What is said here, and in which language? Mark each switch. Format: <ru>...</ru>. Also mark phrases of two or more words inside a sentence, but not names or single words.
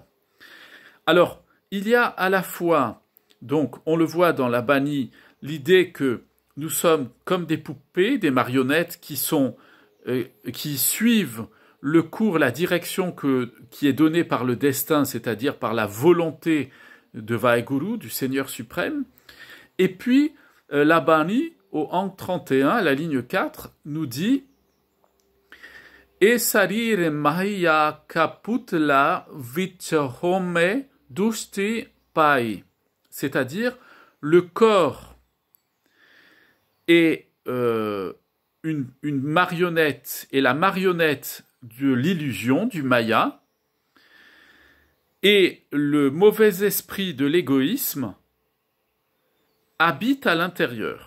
<fr>Alors, il y a à la fois, donc on le voit dans la Bani, l'idée que nous sommes comme des poupées, des marionnettes qui suivent le cours, la direction qui est donnée par le destin, c'est-à-dire par la volonté de Vaheguru, du Seigneur suprême. Et puis, la Bani, au Ang 31, à la ligne 4, nous dit «</fr> <pa>ਏ ਸਰੀਰੇ ਮਾਇਆ ਕਪੁਤਲਾ ਵਿਚਹੋਮੇ ਦੁਸ਼ਟੀ ਪਈ</pa> <fr>», c'est-à-dire le corps est une marionnette, et la marionnette de l'illusion, du Maya, et le mauvais esprit de l'égoïsme habite à l'intérieur.</fr>